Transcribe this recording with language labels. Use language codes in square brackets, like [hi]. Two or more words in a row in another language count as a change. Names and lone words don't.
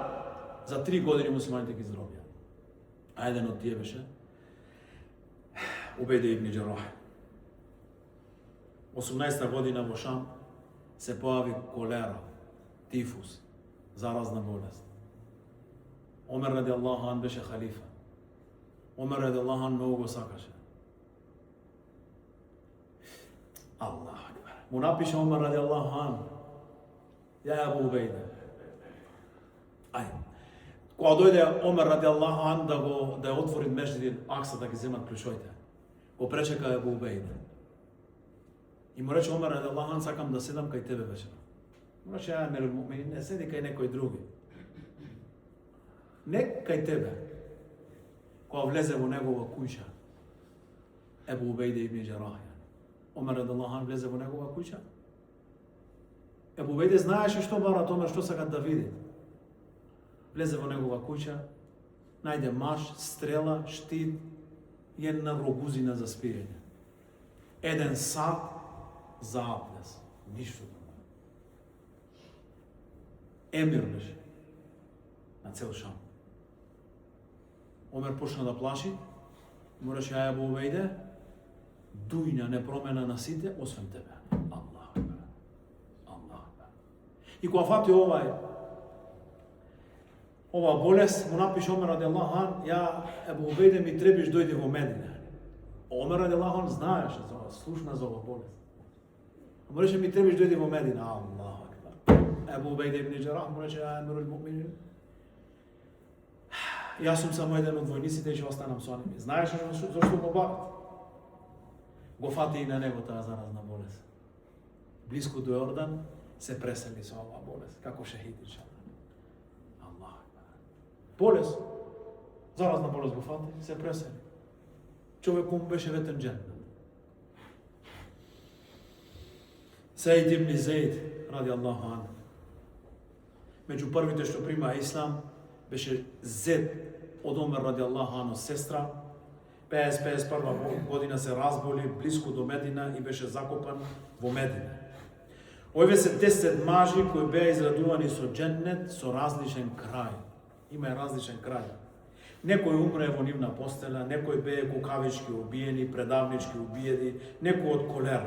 [mk] За 3 години муслиманите ги здробија. А еден од тие беше Убейде ибн Џеррах. 18 година во Шам се појави колера, тифус, заразна болест. Омер [ar] رضي الله عن [mk] беше халифа. Омер [ar] رضي الله عن [mk] многу го сакаше. [ar] الله أكبر. [mk] Му напише Омер [ar] رضي الله عن, [mk] ја Абу Убейде. Ајде. Кога дојде Омер [ar] رضي الله عن [mk] да ја отвори Мешдид Акса да ги земат клучоите, го пречека Абу Убейде. И му рече Омер [ar] رضي الله عن, [mk] сакам да седам кај тебе вечера. Му рече, не седи кај некој други. Не кај тебе. Кога влезе во негова куќа, Ебу Убейде ибн Џеррах, Омер [ar] رضي الله عن [mk] влезе во негова куќа. Ебу Убейде знаеше што барат Омер, што сакат да види. Влезе во негова куќа, најде маш, стрела, штит и една рогузина за спиење. Еден сат за аплес. Ништо друго. Емир беше на цел Шам. Омер почна да плаши, му рече, ја Ебу Убейде, дујна не промена на сите, освен тебе. Аллах. Аллах. И кога фати ова болест, му напише Омер [ar] رضي الله عن, [mk] ја Ебу Убейде ми требиш дојди во Медина. Омер [ar] رضي الله عن [mk] знаеше за ова, слушна за ова болест. Му рече ми требиш дојди во Медина. [ar] الله أكبر. [mk] Ебу Убейде ибн Џеррах му рече, [ar] يا أمير المؤمنين, [mk] јас сум само еден од војниците и ќе останам со нив. Знаеш зашто го барат? Го фати и на него таа заразна болест. Близко до Јордан се пресели со оваа болест, како шехид иншаллах. Аллах. Болест, заразна болест го фати, се пресели. Човек му беше ветен дженнет. Саид ибн Зейд, [ar] رضي الله عن, [mk] меѓу првите што прима ислам, беше зет од Омер [ar] رضي الله عن, [mk] сестра, 50-51 година се разболи близко до Медина и беше закопан во Медина. Овие се 10 мажи кои беа израдувани со џеннет со различен крај. Има различен крај. Некој умре во нивна постела, некој бее кукавички убиени, предавнички убиени, некој од колера.